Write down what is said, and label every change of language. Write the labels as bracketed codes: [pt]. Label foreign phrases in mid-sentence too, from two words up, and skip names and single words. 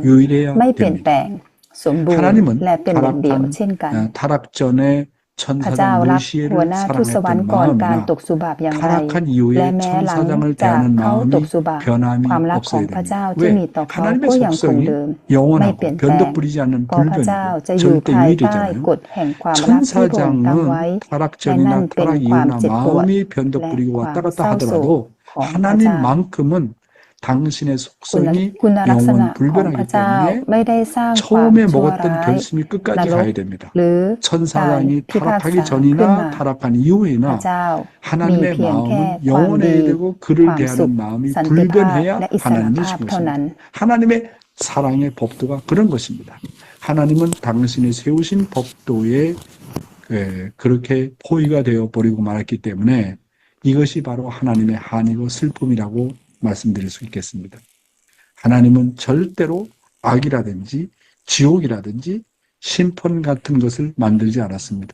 [ko] 유일해야 [th] ไม่เปลี่ยนแปล [ko] 됩니다. [th] ง สมบูรณ์ [ko] 하나님은 [th] และเป็นหนึ่งเดียว [ko] 타락한 [th] เช่นกัน [ko] 타락 전에 [th] พระเจ้า [ko] 천사장 [th] รักหัว [ko] 무시엘을 [th] หน้าทูตสวรรค์ [ko] 사랑했던 [th] ก่อนการ [ko] 마음이나 [th] ตกสู่บาปอย่างไร [ko] 타락한 [th] และ [ko] 이후에 [th] แม้หลัง [ko] 천사장을 [th] จาก [ko] 대하는 [th] เขาตก [ko] 마음이 [th] สู่บาป [ko] 변함이 [th] ความรักของ [ko] 없어야 [th] พระเจ้า [ko] 됩니다. [th] ที่มี [ko] 왜? [th] ต่อเขา [ko] 하나님의 [th] ก็ยังคง [ko] 속성이 [th] เดิม ไม่เปลี่ยน [ko] 영원하고 [th] แปลง [ko] 변덕 부리지 않는 [th] เพราะพระเจ้า [ko] 불변이고 [th] จะอยู่ [ko] 절대 [th] ภายใต้ [ko] 유일이잖아요. [th] กฎแห่งความรักที่พระองค์ตั้งไว้ [ko] 천사장은 타락 [th] และนั่ [ko] 전이나 [th] นเป็น [ko] 타락 [th] ความ [ko] 이후나 [th] เจ็บปวด [ko] 마음이 변덕 [th] และ [ko] 부리고 [th] ความ [ko] 왔다 [th] เศ [ko] 갔다 [th] ร้าโศก [ko] 하더라도 [th] ของพระเจ้า [ko] 하나님만큼은 당신의 [th] คุณ [ko] 속성이 [th] ลักษณะ [ko] 영원 [th] ของพระ [ko] 불변하기 [th] เจ้า [ko] 때문에 [th] ไม่ได้สร้างความ [ko] 처음에 [th] ชั่ว [ko] 먹었던 [th] ร้าย [ko] 결심이 끝까지 [th] นรก [ko] 가야 됩니다. [th] หรือการ [ko] 천사장이 [th] พิพากษา [ko] 타락하기 [th] ขึ้นมา [ko] 전이나 타락한 [th] พระ [ko] 이후에나 [th] เจ้ามี [ko] 하나님의 [th] เพียงแค่ [ko] 마음은 [th] ความดี [ko] 영원해야 되고 [th] ค [ko] 그를 [th] วามสุข [ko] 대하는 마음이 [th] สันติภาพ [ko] 불변해야 [th] และอิสร [ko] 하나님이신 [th] ภาพเท่านั้น [ko] 것입니다. 하나님의 사랑의 법도가 그런 것입니다. 하나님은 당신이 세우신 법도에 그렇게 포위가 되어 버리고 말았기 때문에 이것이 바로 하나님의 한이고 슬픔이라고 말씀드릴 수 있겠습니다. 하나님은 절대로 악이라든지 지옥이라든지 심판 같은 것을 만들지 않았습니다.